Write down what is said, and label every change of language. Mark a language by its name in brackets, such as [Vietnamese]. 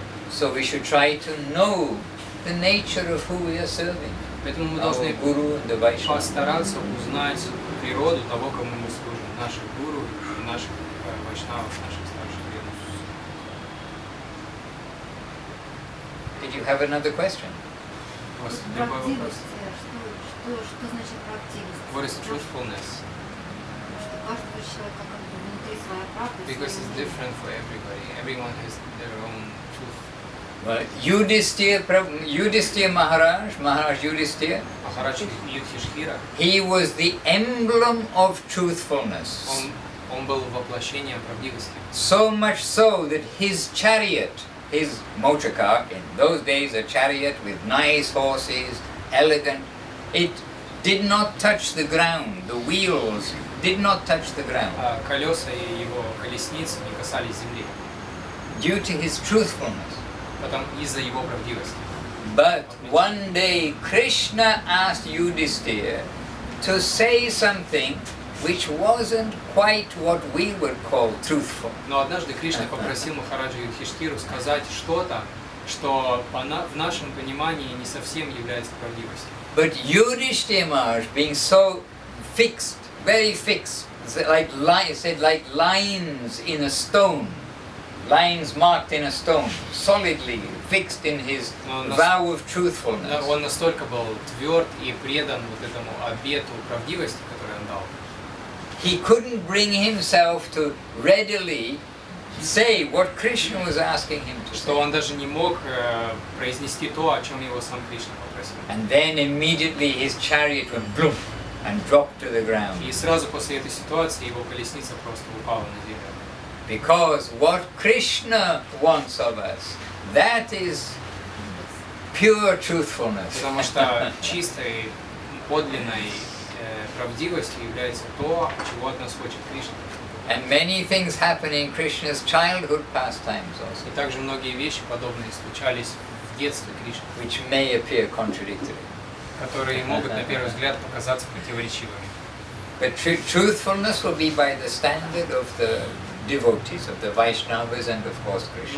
[English] So we should try to know the nature of who we are serving. [Russian] Поэтому мы должны постараться узнать природу того, кому мы служим. наших гуру и наших вайшнавов, наших старших преданных. [English] Did you have another question? [Russian] У вас другой вопрос? Правдивость, что значит правдивость? [English] What is truthfulness? [Russian] Что у каждого человека как бы внутри своя правда. [English] Because it's different for everybody. Everyone has their own truth. Well, Yudhisthira Maharaj Yudhisthira, [Russian] Махарадж Юдхиштхира, [English] he was the emblem of truthfulness. [Russian] он был воплощением правдивости. [English] So much so that his chariot, his motor car, in those days a chariot with nice horses, elegant, it did not touch the ground. The wheels did not touch the ground. [Russian] Колеса и его колесницы не касались земли. [English] Due to his truthfulness. [Russian] Потом из-за его правдивости. [English] But one day Krishna asked Yudhisthira to say something which wasn't quite what we would call truthful. [Russian] Но однажды Кришна попросил Махараджа Юдхиштхиру сказать что-то, что в нашем понимании не совсем является правдивостью. [English] But Yudhisthira Maharaj, being so fixed, very fixed, like lines in a stone, lines marked in a stone, solidly fixed in his vow of truthfulness. [Russian] Он настолько был тверд и предан вот этому обету правдивости, который он дал. [English] He couldn't bring himself to readily say what Krishna was asking him to say. [Russian] Что он даже не мог произнести то, о чем его сам Кришна попросил. [English] And then immediately his chariot went bloom and dropped to the ground. [Russian] И сразу после этой ситуации его колесница просто упала на землю. [English] Because what Krishna wants of us, that is pure truthfulness. [Russian] Потому что чистой, подлинной правдивостью является то, чего от нас хочет Кришна. [English] And many things happen in Krishna's childhood pastimes also, [Russian] И также многие вещи подобные случались в детстве Кришны, [English] which may appear contradictory. [Russian] которые могут на первый взгляд показаться противоречивыми. [English] But truthfulness will be by the standard of the devotees, of the Vaishnavas and of course Krishna.